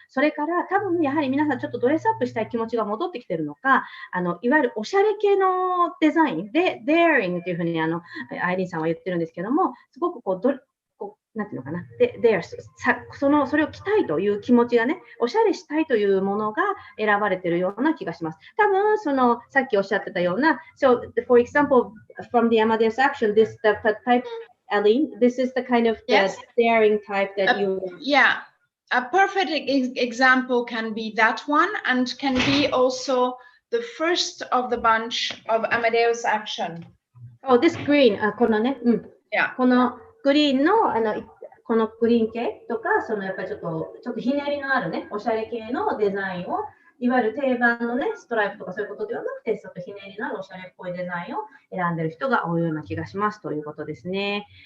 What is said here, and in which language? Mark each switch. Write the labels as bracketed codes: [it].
[ja] それから多分やはり皆さんちょっとドレスアップしたい気持ちが戻ってきてるのか、いわゆるおしゃれ系のデザインでデアリングというふうにアイリーンさんは言ってるんですけども、すごくなんていうのかな、それを着たいという気持ちがね、おしゃれしたいというものが選ばれているような気がします。多分さっきおっしゃってたような、 [en] so for example, from the Amadeus action, this the type, Aline, this is the kind of the daring type that you. Yeah, a perfect example can be that one, and can be also the first of the bunch of Amadeus action. Oh, this green, [ja] このね、 [en] Yeah. [ja] このグリーンのこのグリーン系とか、やっぱりちょっとひねりのあるね、おしゃれ系のデザインを、いわゆる定番のね、ストライプとかそういうことではなくて、ちょっとひねりのあるおしゃれっぽいデザインを選んでる人が多いような気がしますということですね。